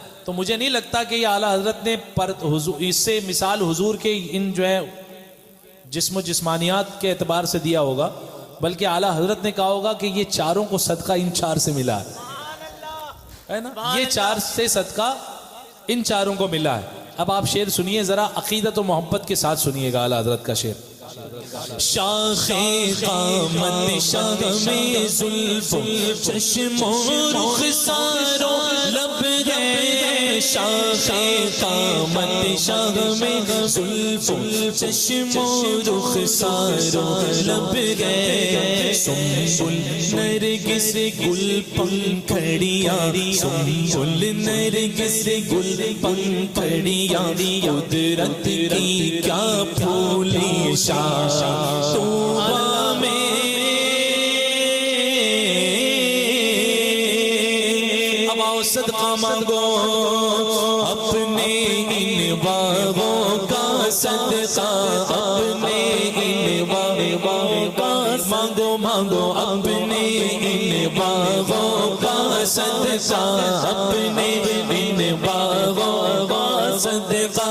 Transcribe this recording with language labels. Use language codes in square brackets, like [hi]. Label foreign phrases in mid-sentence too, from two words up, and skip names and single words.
[ur] تو مجھے نہیں لگتا کہ یہ اعلیٰ حضرت نے اس سے مثال حضور کے ان جو ہے جسم و جسمانیات کے اعتبار سے دیا ہوگا، بلکہ اعلیٰ حضرت نے کہا ہوگا کہ یہ 4 کو صدقہ ان 4 سے ملا ہے نا، یہ 4 سے صدقہ ان 4 کو ملا ہے. اب آپ شعر سنیے ذرا، عقیدت و محبت کے ساتھ سنیے گا اعلیٰ حضرت کا شعر. شاخ قامت شاہ میں زلف چشم و رخسار و لب ہے. شاخ قامت شاہ میں زلف چشم و رخسار و لب ہے. سنبل نرگس گل پنکھڑیاں، سنبل نرگس گل پنکھڑیاں، قدرت کی کیا پھولی توبہ میں. اب آؤ صدقہ مانگو اپنے ان باغوں کا صدقہ، اپنے ان باغوں کا مانگو، مانگو اپنے ان باغوں کا صدقہ، اپنے ان باغوں کا صدقہ.